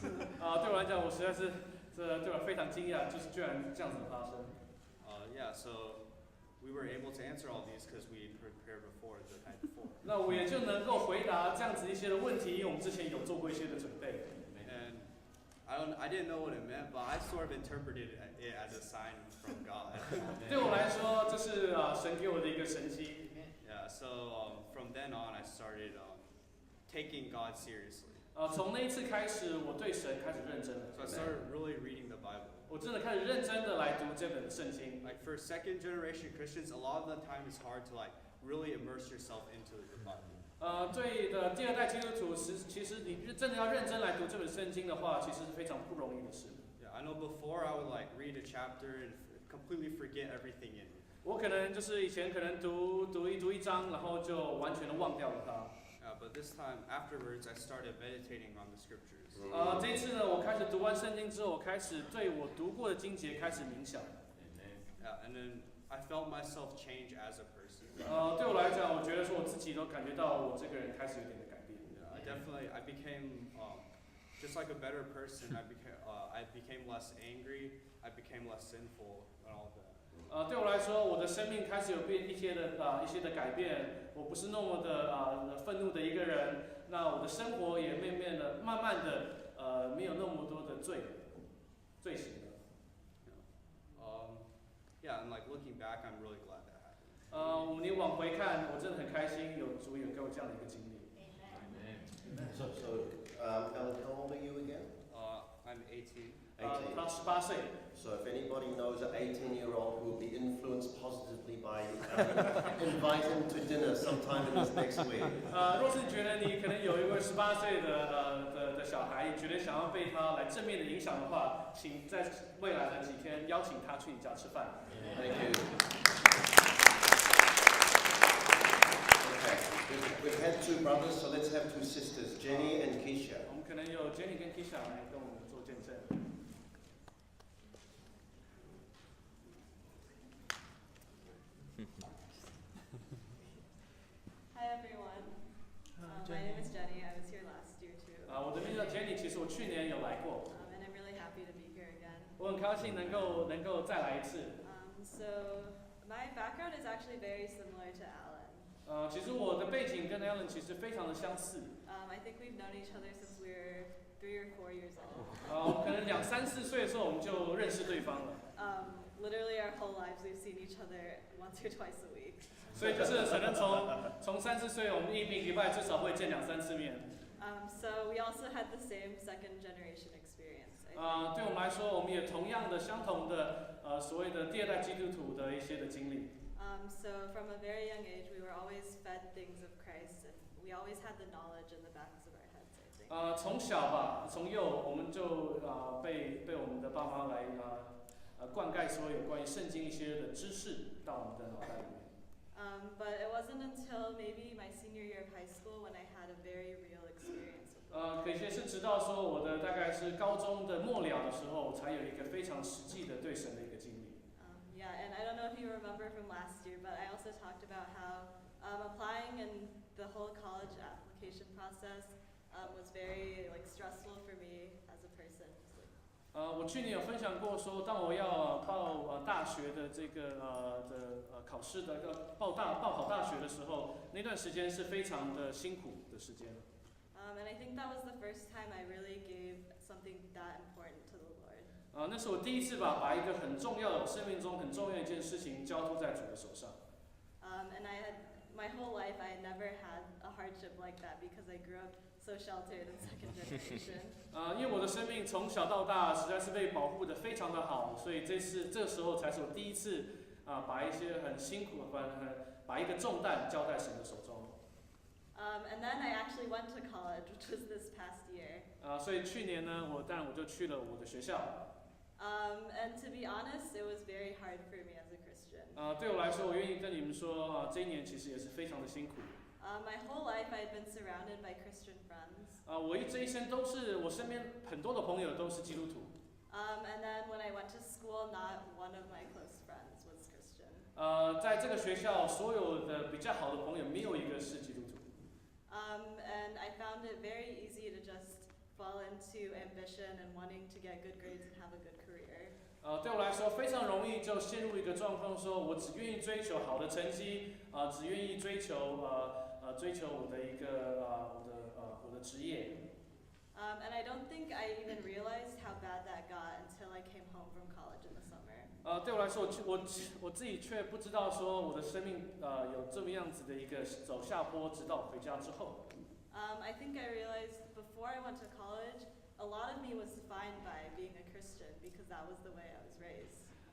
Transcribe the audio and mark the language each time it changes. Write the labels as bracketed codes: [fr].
[zh] 对我来讲，我实在是对我非常惊讶，就是居然这样子发生。 [en] Yeah, so we were able to answer all these because we prepared before the night before. [zh] 那我也就能够回答这样子一些的问题，因为我们之前有做过一些的准备。 [en] And I didn't know what it meant, but I sort of interpreted it as a sign from God. [zh] 对我来说，这是神给我的一个神迹。 [en] Yeah, so from then on, I started taking God seriously. [zh] 从那一次开始，我对神开始认真了。 [en] So I started really reading the Bible. [zh] 我真的开始认真的来读这本圣经。 [en] Like for second generation Christians, a lot of the time it's hard to like really immerse yourself into the Bible. [zh] 对的，第2代基督徒，其实你真的要认真来读这本圣经的话，其实是非常不容易的事。 [en] Yeah, I know before I would like read a chapter and completely forget everything in it. [zh] 我可能就是以前可能读一章，然后就完全的忘掉了它。 [en] But this time afterwards, I started meditating on the scriptures. [zh] 这一次呢，我开始读完圣经之后，我开始对我读过的经节开始冥想。 [en] Yeah, and then I felt myself change as a person. 对我来讲，我觉得说我自己都感觉到我这个人开始有点的改变。 Yeah, I became just like a better person. I became less angry. I became less sinful and all of that. [zh] 对我来说，我的生命开始有一些的改变。我不是那么的愤怒的一个人。那我的生活也慢慢的没有那么多的罪行了。 [en] Yeah, and like looking back, I'm really glad that happened. [zh] 你往回看，我真的很开心，有主也给我这样的一个经历。 [en] So, Alan, how old are you again? I'm 18. [zh] 他18岁。 [en] So if anybody knows an 18-year-old who will be influenced positively by invite him to dinner sometime in this next week. [zh] 若是觉得你可能有一位18岁的小孩，觉得想要被他来正面的影响的话，请在未来的几天邀请他去你家吃饭。 [en] Thank you. Okay, we've had 2 brothers, so let's have 2 sisters, Jenny and Keisha. [zh] 我们可能有 Jenny 跟 Keisha 来跟我们做见证。 [en] Hi everyone. My name is Jenny. I was here last year too. [zh] 我的名字叫 Jenny， 其实我去年有来过。 [en] And I'm really happy to be here again. [zh] 我很高兴能够再来一次。 [en] So my background is actually very similar to Alan. [zh] 其实我的背景跟 Alan 其实非常的相似。 [en] I think we've known each other since we were 3 or 4 years old. [zh] 我们可能2、3、4岁的时候我们就认识对方了。 [en] Literally our whole lives we've seen each other once or twice a week. [zh] 所以就是可能从3、4岁，我们一礼拜至少会见2、3次面。 [en] So we also had the same second generation experience. [zh] 对我们来说，我们也同样的相同的所谓的第2代基督徒的一些的经历。 [en] So from a very young age, we were always fed things of Christ, and we always had the knowledge in the backs of our heads, I think. [zh] 从小吧，从幼我们就被我们的爸妈来灌溉所有关于圣经一些的知识到我们的脑袋里面。 [en] But it wasn't until maybe my senior year of high school when I had a very real experience with the [zh] 可是直到说我的大概是高中的末了的时候，我才有一个非常实际的对神的一个经历。 [en] Yeah, and I don't know if you remember from last year, but I also talked about how applying and the whole college application process was very like stressful for me as a person. [zh] 我去年有分享过说，当我要报大学的这个考试的报考大学的时候，那段时间是非常的辛苦的时间。 [en] And I think that was the first time I really gave something that important to the Lord. [zh] 那是我第一次把一个很重要的生命中很重要的一件事情交托在主的手上。 [en] And I had my whole life I had never had a hardship like that because I grew up so sheltered in second generation. [zh] 因为我的生命从小到大实在是被保护的非常的好，所以这个时候才是我第一次把一些很辛苦把一个重担交在神的手中。 [en] And then I actually went to college, which was this past year. [zh] 所以去年呢，我就去了我的学校。 [en] And to be honest, it was very hard for me as a Christian. [zh] 对我来说，我愿意跟你们说，这一年其实也是非常的辛苦。 [en] My whole life I had been surrounded by Christian friends. [zh] 我这一生都是我身边很多的朋友都是基督徒。 [en] And then when I went to school, not one of my close friends was Christian. [zh] 在这个学校，所有的比较好的朋友没有一个是基督徒。 [en] And I found it very easy to just fall into ambition and wanting to get good grades and have a good career. [zh] 对我来说非常容易就陷入一个状况，说我只愿意追求好的成绩，只愿意追求我的一个我的职业。 [en] And I don't think I even realized how bad that got until I came home from college in the summer. [zh] 对我来说，我自己却不知道说我的生命有这么样子的一个走下坡，直到我回家之后。 [en] I think I realized before I went to college, a lot of me was defined by being a Christian because that was the way I was raised.